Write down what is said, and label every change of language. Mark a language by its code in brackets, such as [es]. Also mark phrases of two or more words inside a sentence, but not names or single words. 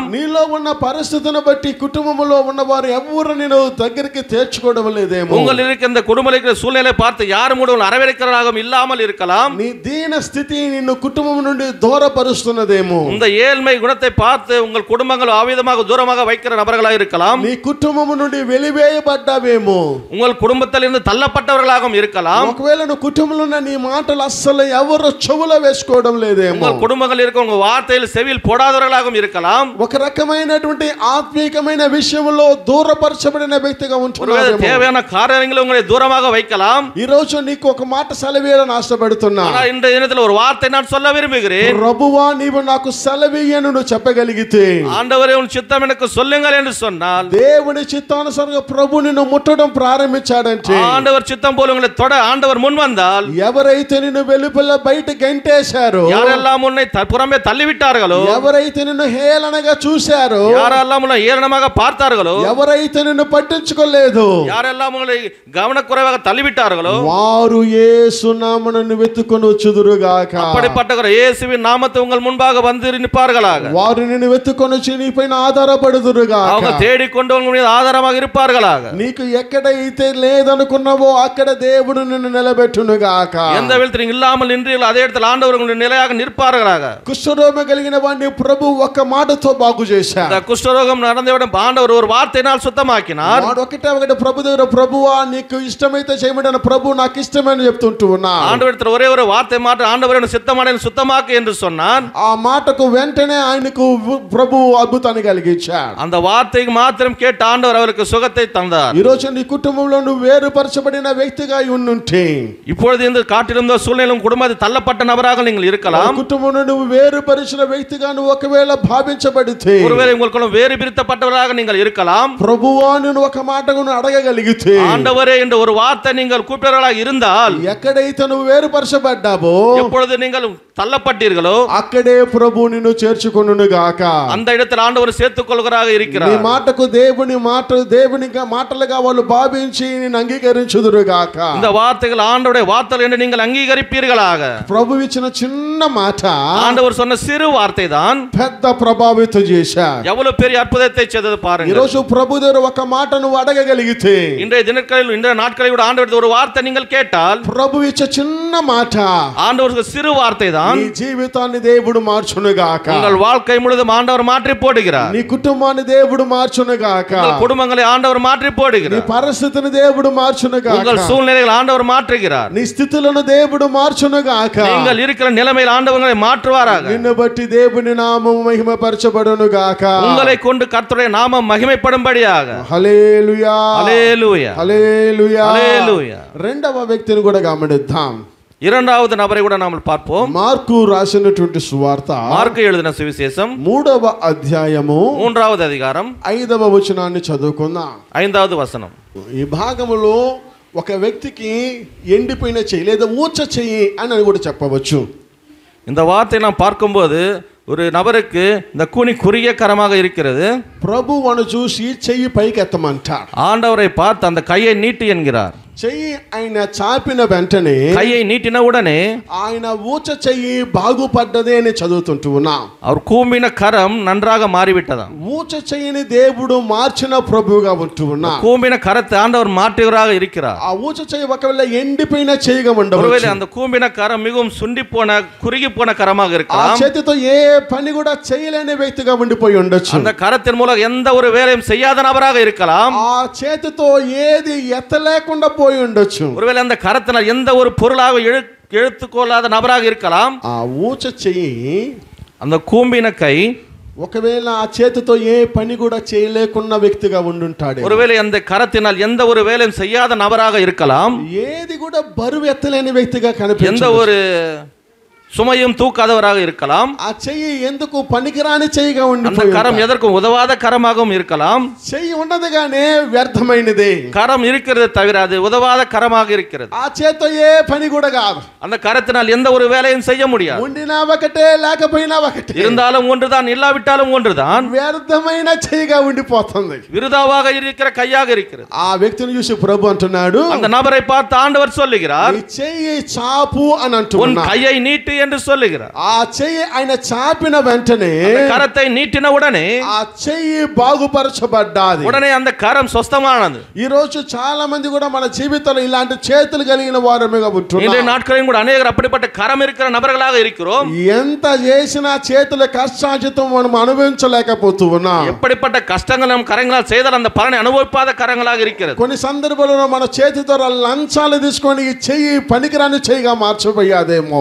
[te] నీలో ఉన్న పరిస్థితిని బట్టి కుటుంబంలో ఉన్నవారు ఎవరు నేను దగ్గరికి చేర్చుకోవడం లేదేమో. [ta] உங்களில் இருக்க இந்த குடும்பத்தில் இருக்கிற சூழ்நிலை பார்த்து யாரும் கூட உங்களை அரவணைக்கிறவர்களாகவும் இல்லாமல் இருக்கலாம். [te] నీ దీన స్థితి నిన్ను కుటుంబం నుండి దూరపరుస్తున్నదేమో. [ta] இந்த ஏழ்மை குணத்தை பார்த்து உங்கள் குடும்பங்கள் ஆவிதமாக தூரமாக வைக்கிற நபர்களாக இருக்கலாம். [te] నీ కుటుంబం నుండి వెలివేయబడ్డావేమో. [ta] உங்கள் குடும்பத்திலிருந்து தள்ளப்பட்டவர்களாகவும் இருக்கலாம். [te] ఒకవేళ నువ్వు కుటుంబంలో ఉన్న నీ మాటలు అస్సలు ఎవరు చెవులో వేసుకోవడం లేదేమో. [ta] உங்கள் குடும்பங்கள் இருக்க உங்கள் வார்த்தையில் செவியில் போடாதவர்களாகவும் இருக்கலாம். [te] ఒక రకమైనటువంటి ఆత్మీకమైన విషయంలో దూరపరచబడిన వ్యక్తిగా ఉంటున్నావు. [ta] தேவையான காரியங்களை உங்களை தூரமாக வைக்கலாம். [te] ఈ రోజు నీకు ఒక మాట సెలవేయాలని ఆశపడుతున్నా. [ta] இன்றைய தினத்தில் ஒரு வார்த்தை நான் சொல்ல விரும்புகிறேன். [te] ప్రభువా నీవు నాకు సెలవేయను నువ్వు చెప్పగలిగితే, [ta] ஆண்டவரே உன் சித்தம் எனக்கு சொல்லுங்கள் என்று சொன்னால், [te] దేవుని చిత్తానుసారంగా ప్రభు నిన్ను ముట్టడం ప్రారంభించాడంటే, [ta] ஆண்டவர் சித்தம் போல உங்களை தொட ஆண்டவர் முன் வந்தால், [te] ఎవరైతే నిన్ను వెలుపల బయట గెంటేశారో, [ta] யாரெல்லாம் உன்னை புறமே தள்ளிவிட்டார்களோ, [te] ఎవరైతే నిన్ను హేళనగా చూశారో, [ta] யாரெல்லாம் உன்னை ஏளனமாக பார்த்தார்களோ, [te] ఎవరైతే నిన్ను పట్టించుకోలేదు, [ta] யாரெல்லாம் உங்களை கவனக்குறைவாக தள்ளிவிட்டார்களோ, [te] వారు యేసు నామమును వెతుకొని వచ్చుదురుగాక. [ta] அப்படிப்பட்டவர் இயேசுவின் நாமத்தை உங்கள் முன்பாக வந்து நிற்பார்களாக. [te] వారు నిన్ను వెతుకొని వచ్చి నీపైన ఆధారపడుదురుగాక. [ta] அவங்க தேடிக்கொண்டு உங்கள் மீது ஆதாரமாக இருப்பார்களாக. [te] నీకు ఎక్కడైతే లేదనుకున్నావో అక్కడ దేవుడు నిన్ను నిలబెట్టునుగాక. [ta] எந்த விதத்தில் நீங்கள் இல்லாமல் நின்றீர்களோ அதே இடத்தில் ஆண்டவர் உங்களுடைய நிலையாக நிற்பார்களாக. [te] కుష్ఠరోగం కలిగిన వాడిని ప్రభు ఒక్క మాటతో బాగు చేశాడు. [ta] இந்த குஷ்டரோகம் நடந்தவிடம் ஆண்டவர் ஒரு வார்த்தையினால் சுத்தமாக்கினார். [te] వాడు ఒకటే ప్రభు దగ్గర, ప్రభువా నీకు ఇష్టమైతే చేయమని, ప్రభు నాకు ఇష్టమని చెప్తుంటూ ఉన్నా. [ta] ஆண்டவரிடத்தில் ஒரே ஒரு வார்த்தை மாற்ற ஆண்டவர் சித்தமான சுத்தமாக்கு என்று சொன்னான். [te] ఆ మాటకు వెంటనే ఆయనకు ప్రభు అద్భుతాన్ని కలిగించాడు. [ta] அந்த வார்த்தைக்கு மாத்திரம் கேட்டு ஆண்டவர் அவருக்கு சுகத்தை தந்தார். [te] ఈ రోజు నీ కుటుంబంలో నువ్వు వేరుపరచబడిన వ్యక్తిగా ఉండుంటే, [ta] இப்பொழுது இந்த காட்டிலிருந்த சூழ்நிலையும் குடும்பத்தில் தள்ளப்பட்ட நபராக நீங்கள் இருக்கலாம். [te] కుటుంబంలో నువ్వు వేరుపరిచిన వ్యక్తిగా నువ్వు ఒకవేళ భావించబడితే, [ta] ஒருவேளை உங்களுக்கு வேறு பிரித்தப்பட்டவராக நீங்கள் இருக்கலாம். [te] ప్రభువా నేను ఒక మాటను అడగగలిగితే, [ta] ஆண்டவரே என்ற ஒரு வார்த்தை நீங்கள் கூப்பிடுவர்களாக இருந்தால், [te] ఎక్కడైతే నువ్వు వేరుపరచబడ్డావో, [ta] எப்பொழுது நீங்கள் தள்ளப்பட்டீர்களோ [te] అక్కడే ప్రభు నిన్ను చేర్చుకొనుగాక. [ta] அந்த இடத்தில் ஆண்டவர் சேர்த்துக் கொள்கிறாக இருக்கிறார். [te] నీ మాటకు దేవుని మాటలుగా వాళ్ళు భావించి నిన్ను అంగీకరించుదురుగాక. [ta] இந்த வார்த்தைகள் ஆண்டவருடைய வார்த்தைகள் என்று நீங்கள் அங்கீகரிப்பீர்களாக. [te] ప్రభు ఇచ్చిన చిన్న మాట [ta] ஆண்டவர் சொன்ன சிறு வார்த்தை தான் [te] పెద్ద ప్రభావితం చేశాడు. [ta] எவ்வளவு பெரிய அற்புதத்தை செய்தது [te] ఈ [ta] பாருங்கள். [te] రోజు ప్రభు దగ్గర ఒక మాట నువ్వు అడగగలిగితే, [ta] இன்றைய தினங்களில் இன்றைய நாட்களில் கூட ஆண்டவருடைய ஒரு வார்த்தை நீங்கள் கேட்டால், [te] ప్రభు ఇచ్చే చిన్న మాట [ta] ஆண்டவருக்கு சிறு வார்த்தை தான் [te] నీ జీవితాన్ని దేవుడు మార్చునుగాక. [ta] உங்கள் வாழ்க்கை முழுதும் ஆண்டவர் மாற்றி போடுகிறார். [te] నీ కుటుంబాన్ని దేవుడు మార్చునుగాక. [ta] உங்கள் குடும்பங்களை ஆண்டவர் மாற்றி [te] నీ [ta] போடுகிறார். [te] పరిస్థితిని దేవుడు మార్చునుగాక. [ta] உங்கள் சூழ்நிலைகள் ஆண்டவர் மாற்றுகிறார். [te] నీ స్థితులను దేవుడు మార్చునుగాక. [ta] நீங்கள் இருக்கிற நிலைமையில் ஆண்டவர்களை மாற்றுவாராக. [te] నిన్ను బట్టి దేవుని నామము మహిమపరచబడునుగాక. [ta] உங்களை கொண்டு கர்த்தருடைய நாமம் மகிமைப்படும்படியாக. [te] హల్లెలూయా హల్లెలూయా హల్లెలూయా హల్లెలూయా. రెండవ వ్యక్తిని కూడా గమనిద్దాం. [ta] இரண்டாவது நபரை கூட நாம் பார்ப்போம். [te] మార్కు రాసినటువంటి సువార్త, [ta] మార్కు எழுதின సువిశేషం [te] 3వ అధ్యాయము [ta] 3వ அதிகாரம் [te] 5వ వచనాన్ని చదువుకుందాం. [ta] 5வது வசனம். [te] ఈ భాగములో ఒక వ్యక్తికి ఎండిపోయిన చెయ్యి లేదా ఊచ చెయ్యి అని కూడా చెప్పవచ్చు. [ta] இந்த வார்த்தை நாம் பார்க்கும்போது ஒரு நபருக்கு இந்த கூனி குறுகிய கரமாக இருக்கிறது. [te] ప్రభువును చూసి చెయ్యి పైకి ఎత్తమంటాడు. [ta] ஆண்டவரை பார்த்து அந்த கையை நீட்டு என்கிறார். [te] చెయ్యి ఆయన చాపిన వెంటనే, [ta] கையை நீட்டின உடனே [te] ఆయన ఊచ చెయ్యి బాగుపడ్డదే అని చదువుతుంటూ ఉన్నాం. [ta] அவர் கூம்பின கரம் நன்றாக மாறிவிட்டதாம். [te] ఊచ చెయ్యిని దేవుడు మార్చిన ప్రభువుగా ఉంటూ ఉన్నా. [ta] கூம்பின கரத்தை ஆண்டவர் மாற்றுவராக இருக்கிறார். [te] ఆ ఊచ చెయ్యి ఒకవేళ ఎండిపోయిన చెయ్యిగా [ta] ஒருவேளை [te] ఉండవచ్చు. [ta] அந்த கூம்பின கரம் மிகவும் சுண்டி போன குறுகி போன கரமாக [te] ఆ [ta] இருக்கலாம். [te] చేతితో ఏ పని కూడా చేయలేని వ్యక్తిగా ఉండిపోయి ఉండొచ్చు. [ta] அந்த கரத்தின் மூலம் எந்த ஒரு வேலையும் செய்யாத நபராக இருக்கலாம். [te] ఆ చేతితో ఏది ఎత్తలేకుండా పోయి ఉండొచ్చు. [ta] ஒருவேளை அந்த கரத்தினால் எந்த ஒரு பொருளாக எழுத்துக்கொள்ளாத நபராக இருக்கலாம். [te] ఆ ఊచ చెయ్యి [ta] அந்த கூம்பின கை [te] ఒకవేళ ఆ చేతితో ఏ పని కూడా చేయలేకున్న వ్యక్తిగా ఉండుంటాడు. [ta] ஒருவேளை அந்த கரத்தினால் எந்த ஒரு வேலையும் செய்யாத நபராக இருக்கலாம். [te] ఏది కూడా బరువు ఎత్తలేని వ్యక్తిగా [ta] எந்த [te] కనిపించదు. [ta] ஒரு சுமையும் தூக்காதவராக இருக்கலாம். [te] ఆ చెయ్యి ఎందుకు పనికిరాని చెయ్యిగా [ta] அந்த [te] ఉండిపోయి [ta] கரம் எதற்கும் உதவாத கரமாகவும் இருக்கலாம். [te] చెయ్యి ఉండదుగానే వ్యర్థమైనది. [ta] கரம் இருக்கிறது தவிர அது உதவாத கரமாக இருக்கிறது. [te] ఆ చేతితో ఏ పని కూడా కాదు. [ta] அந்த கரத்தினால் எந்த ஒரு வேலையும் செய்ய முடியாது. [te] ఉండినా ఒకటే లేకపోయినా ఒకటే. [ta] இருந்தாலும் ஒன்றுதான், இல்லாவிட்டாலும் ஒன்றுதான். [te] వ్యర్థమైన చెయ్యిగా ఉండిపోతుంది. [ta] விருதாவாக இருக்கிற கையாக இருக்கிறது. [te] ఆ వ్యక్తిని చూసి ప్రభు అంటున్నాడు, [ta] அந்த நபரை பார்த்து ஆண்டவர் சொல்லுகிறார், [te] నీ చెయ్యి చాపు అని [ta] உன் [te] అంటున్నాడు. [ta] கையை நீட்டு என்று சொல்லுகிறார். [te] ఆ చెయ్యి ఆయన చాపిన వెంటనే [ta] அந்த கரத்தை நீட்டின உடனே [te] ఆ చెయ్యి బాగుపరచబడ్డాది. [ta] உடனே அந்த கரம் சொஸ்தமானது. [te] ఈ రోజు చాలా మంది కూడా మన జీవితంలో ఇలాంటి చేతులు కలిగిన వారముగా [ta] இன்றைய [te] ఉంటున్నాం. [ta] நாட்களில் கூட அநேகர் அப்படிப்பட்ட கரம் இருக்கிற நபர்களாக இருக்கிறோம். [te] ఎంత చేసినా చేతుల కష్టార్జితం మనం అనుభవించలేకపోతూ ఉన్నాం. [ta] எப்படிப்பட்ட கஷ்டங்கள் நம் கரங்களால் செய்தால் அந்த பலனை அனுபவிப்பாத கரங்களாக இருக்கிறது. [te] కొన్ని సందర్భాలలో మన చేతి ద్వారా లంచాలు తీసుకొని ఈ చెయ్యి పనికిరాని చెయ్యిగా మార్చబోయాదేమో.